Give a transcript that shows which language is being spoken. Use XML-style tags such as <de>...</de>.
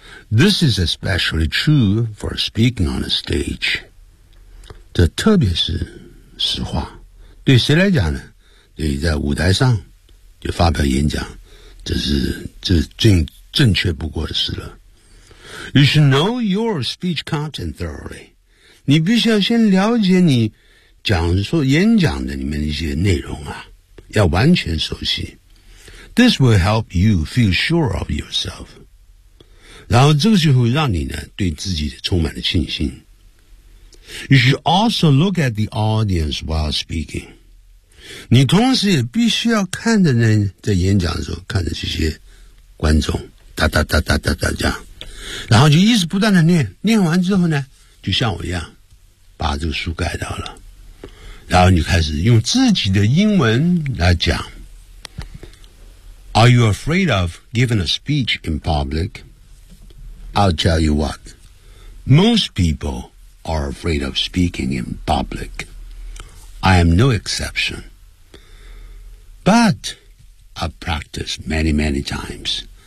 <en>This is especially true for speaking on a stage.</en> <zh>这特别是实话。对谁来讲呢对在舞台上就发表演讲这是正确不过的事了。</zh> <en>You should know your speech content thoroughly.</en> <zh>你必须要先了解你讲说演讲的里面的一些内容啊要完全熟悉。</zh> <en>This will help you feel sure of yourself.</en> <zh>然后这个就会让你呢对自己充满了信心。</zh> <en>You should also look at the audience while speaking.</en> <zh>你同时也必须要看着呢在演讲的时候看着这些观众哒哒哒哒哒哒这样。然后就一直不断的念念完之后呢就像我一样把这个书盖到了。然后你开始用自己的英文来讲。</zh> <en>Are you afraid of giving a speech in public? I'll tell you what. Most people are afraid of speaking in public. I am no exception. But I've practiced many, many times.</en>